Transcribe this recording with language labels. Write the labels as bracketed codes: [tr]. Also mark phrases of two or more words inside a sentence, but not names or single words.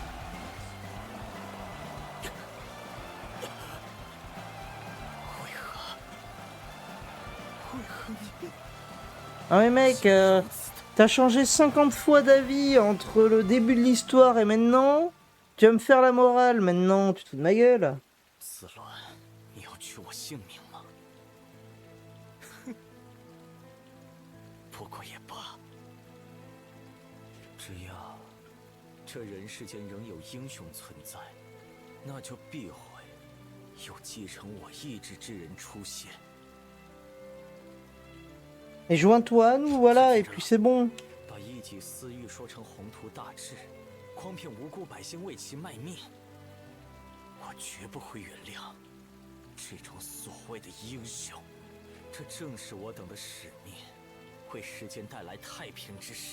[fr] Ah mais mec, t'as changé 50 fois d'avis entre le début de l'histoire et maintenant. Tu vas me faire la morale maintenant, tu te fous de ma gueule. [zh] 子乱，你要取我性命吗？不过也罢，只要这人世间仍有英雄存在，那就必会有继承我意志之人出现。 [fr] Et joins-toi à nous, voilà, et puis c'est bon. [zh] 把一己私欲说成宏图大志，诓骗无辜百姓为其卖命，我绝不会原谅这种所谓的英雄。这正是我等的使命，为世间带来太平之时。